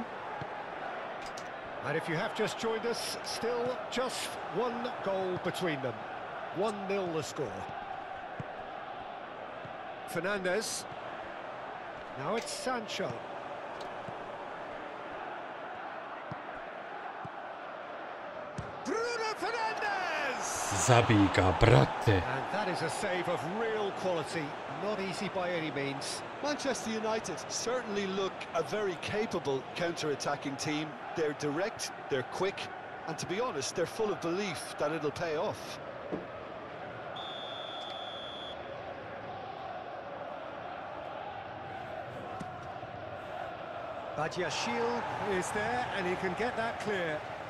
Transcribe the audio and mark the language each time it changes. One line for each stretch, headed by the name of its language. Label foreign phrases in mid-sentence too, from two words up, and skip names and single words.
English: And if you have just joined us, still just one goal between them. 1-0 the score. Fernandez. Now it's Sancho. Bruno Fernandez!
Croatian: zabij ga, brate.
English: And that is a save of real quality, not easy by any means. Manchester United certainly look a very capable counter-attacking team. They're direct, they're quick, and to be honest, they're full of belief that it'll pay off. Badiashile is there, and he can get that clear.